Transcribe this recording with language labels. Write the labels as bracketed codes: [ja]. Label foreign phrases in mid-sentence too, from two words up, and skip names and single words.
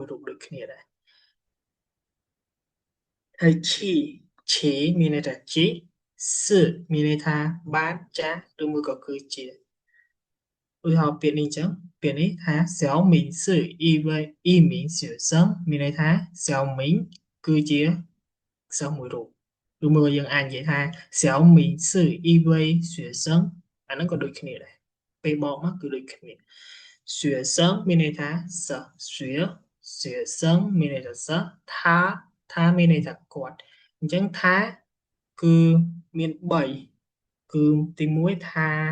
[km] រូបដូចគ្នាដែរហើយឈីមានន័យថាជីសឺមានន័យថាបានចាស់ឬមួយក៏គឺជាឧទាហរណ៍ពាក្យនេះ អញ្ចឹងពាក្យនេះថា [zh] 小明是一名学生 [km] មានន័យថា小明គឺជាសិស្សមួយរូបឬមួយក៏យើងអាចនិយាយថា [zh] 小明是一位学生 [km] អាហ្នឹងក៏ដូចគ្នាដែរពេលបកមកគឺដូចគ្នា学生មានន័យថាសិស្ស学生មានន័យថាសិស្សថាមានន័យថាគាត់អញ្ចឹងថាគឺមាន3គឺទី1ថា